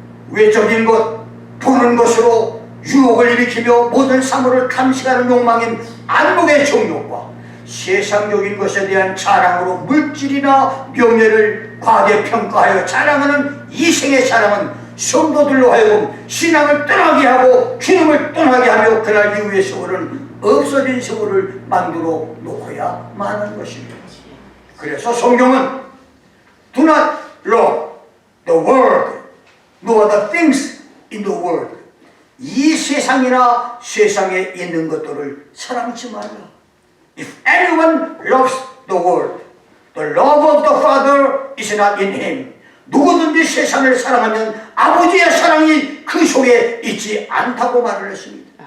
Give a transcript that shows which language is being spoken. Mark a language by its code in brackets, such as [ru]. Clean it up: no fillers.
[ko] 외적인 것, 보는 것으로 유혹을 일으키며 모든 사물을 탐식하는 욕망인 안목의 정욕과 세상적인 것에 대한 자랑으로 물질이나 명예를 과대평가하여 자랑하는 이생의 사랑은 성도들로 하여금 신앙을 떠나게 하고 주님을 떠나게 하며 그날 이후의 세월은 없어진 세월을 만들어 놓고야 마는 것입니다. 그래서 성경은 [en] Do not love the world nor the things in the world. [ko] 이 세상이나 세상에 있는 것들을 사랑하지 말라. [en] If anyone loves the world, the love of the Father is not in him. [ko] 누구든지 세상을 사랑하면 아버지의 사랑이 그 속에 있지 않다고 말을 했습니다.